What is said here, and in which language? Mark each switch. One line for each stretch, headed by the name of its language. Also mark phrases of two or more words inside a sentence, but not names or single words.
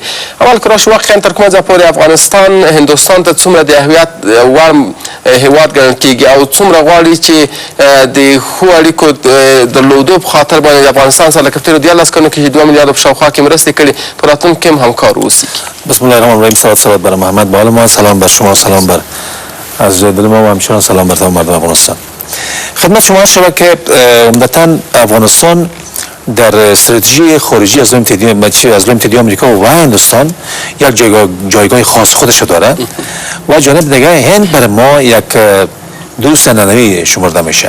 Pashto: اول که راشو واقعا تر کومه ځایه پورې افغانستان هندوستان ته څومره د اهمیت وړ هېواد ګڼل کېږي او څومره غواړي چې د ښو اړیکو درلودو په خاطر باندې د افغانستان سره لکه په تېرو 11 کلونو کې چې 2 میلیارډ په شاوخوا کې مرستې کړي په راتلونکي کې هم همکار اوسي.
Arabic: بسم الله الرحمن الرحیم.
Persian: صلوات بر محمد و آل محمد. سلام بر شما، سلام بر از دل ما و همچنان سلام بر تمام مردم افغانستان. خدمت شما شود که عمدتاً افغانستان در استراتژی خارجی از امتدادی آمریکا و هندوستان یک جایگاه خاص خودش داره و جانب دیگه هند برای ما یک دوست ننوی شمرده میشه.